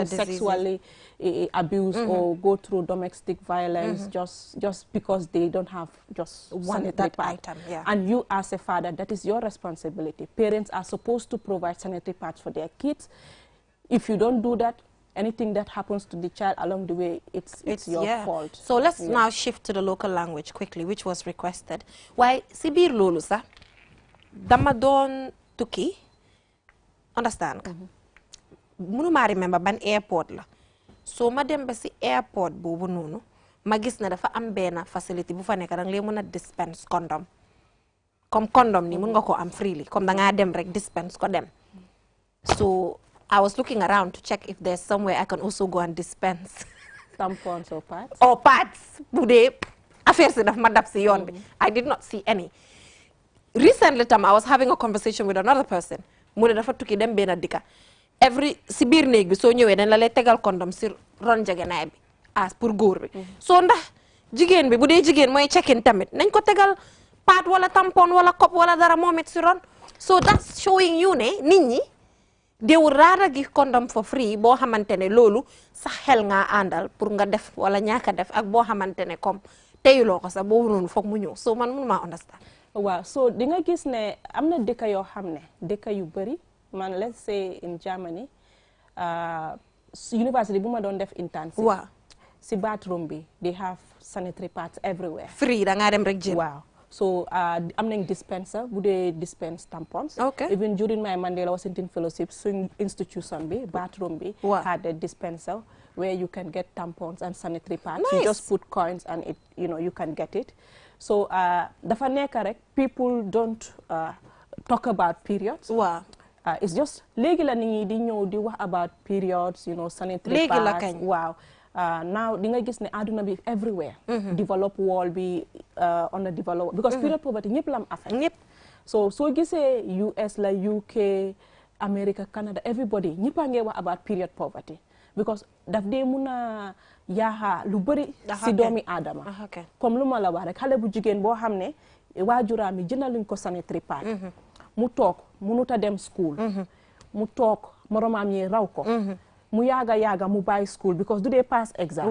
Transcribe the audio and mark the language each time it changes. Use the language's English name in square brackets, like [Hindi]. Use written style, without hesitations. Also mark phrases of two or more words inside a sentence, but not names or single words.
[English] being sexually abused or go through domestic violence just because they don't have just one item. And you as a father, that is your responsibility. Parents are supposed to provide sanitary pads for their kids. If you don't do that, anything that happens to the child along the way, it's your fault. So let's now shift to the local language quickly, which was requested. [Wolof] Why Sibir lolu sa dama don tukki, understand ka? Munu ma remember ban airport la. So ma dem ba si airport bobu nonu, ma gis na dafa am bena facility bu fa nek dang lay mëna dispense condom. Comme condom ni mën nga ko am freely, comme da nga dem rek dispense ko dem. [English] So I was looking around to check if there's somewhere I can also go and dispense tampons or pads. Or pads. I did not see any. Recently, I was having a conversation with another person. [Wolof] Every sibir neeg bi so ñëwé dañ la lay tégal condom ci ron jaganaay bi as pour goor bi. So ndax jigen bi bu dé jigen moy check-in tamit nañ ko tégal pad wala tampon wala cup wala dara momit si ron. So that's showing you ne nit ñi [English] they would rather give condom for free [Wolof] boo xamante ne loolu sa xel nga àndal pour nga def wala ñaaka def ak boo xamante ne comme teyuloo ko sax boobu noonu foog mu ñëw so man mënu maa understand. waaw so di nga gis ne am na dëkk yoo xam ne dëkk yu bëri man [English] let's say in Germany [Wolof] university bu ma doon def internship. waaw [English] si bathroom bi they have sanitary pads everywhere. [Wolof] free da ngaa dem rek jël. waaw so am nañ dispenser bu dee [English] dispense tampons. okay [Wolof] even during my Mandela Washington fellowship suñ institution bi bathroom bi. [English] had a dispenser where you can get tampons and sanitary pads. Nice. You just put coins and it you can get it. So [Wolof] dafa nekk rek [English] people don't talk about periods. [Wolof] waaw. [English] It's just [Wolof] léegi la nit ñi di ñëw di wax [English] about periods sanitary pads. [Wolof] léegi la kañ. waaw. Now di nga gis ne àdduna bi everywhere. [English] develop world bi underdeveloped because period poverty [Wolof] ñëpp la am [English] affect. [Wolof] ñëpp. So soo gisee US la UK America Canada everybody ñëpp a ngi wax [English] about period poverty [Wolof] because daf dee mun a yaaxa lu bëri si doomi aadama. comme lu ma la wax rek xale bu jigéen boo xam ne waajuraam yi jëndaluñ ko sanitary pad. mu toog mënut a dem school. mu toog moromaam yi raw ko. mu yaaga mu bàyyi school because du dee pass exam.